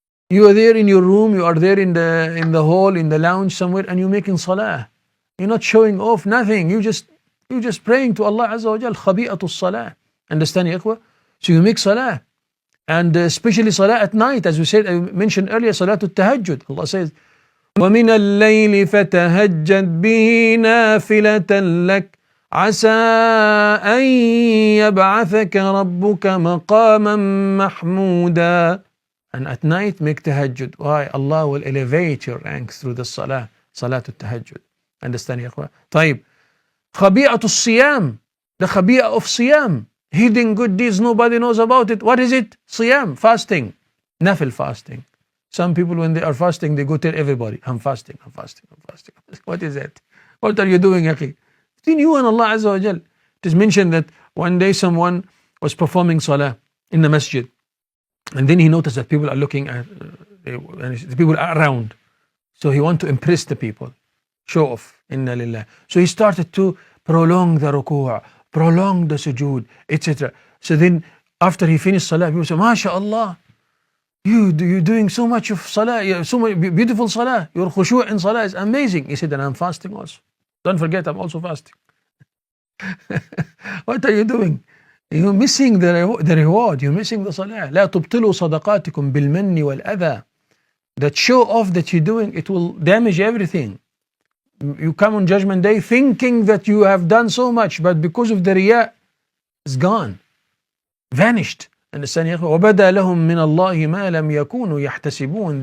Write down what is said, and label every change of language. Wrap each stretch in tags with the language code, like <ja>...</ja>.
<en>You are there in your room, you are there in the hall, in the lounge somewhere, and you're making salah. You're not showing off, nothing. You're just praying to Allah Azza wa Jal. Khabi'atu salah. Understand, ya ikhwa? So you make salah. And especially salah at night, as we said, I mentioned earlier, salatul tahajjud.</en> <ar>Allah says, وَمِنَ اللَّيْلِ فَتَهَجَّدْ بِهِ نَافِلَةً لَكَ عَسَىٰ أَن يَبْعَثَكَ رَبُّكَ مَقَامًا مَحْمُودًا.</ar> <en>And at night make tahajjud. Why? Allah will elevate your ranks through the salah. Salatul tahajjud. Understand, ya ikhwan? طيب. Khabi'atu siyam. The khabi'ah of siyam. Hidden good deeds, nobody knows about it. What is it? Siyam, fasting. Nafil fasting. Some people when they are fasting, they go tell everybody, I'm fasting. What is that? What are you doing, akhi? Between you and Allah Azza wa Jal. It is mentioned that one day someone was performing salah in the masjid. And then he noticed that people are looking at, the people are around. So he wanted to impress the people. Show off. Inna lillah. So he started to prolong the ruku', prolong the sujood, etc. So then after he finished salah, people say, MashaAllah, you're doing so much of salah, so much beautiful salah. Your khushu' in salah is amazing. He said, and I'm fasting also. Don't forget, I'm also fasting. What are you doing? You're missing the reward. You're missing the salah.</en> <ar>لا تبطلوا صدقاتكم بالمن والأذى.</ar> <en>That show off that you're doing, it will damage everything. You come on Judgment Day thinking that you have done so much, but because of the riya, it's gone, vanished. Understand?</en> <ar>وَبَدَى لَهُم مِّنَ اللَّهِ مَا لَمْ يَكُونُوا يَحْتَسِبُونَ.</ar>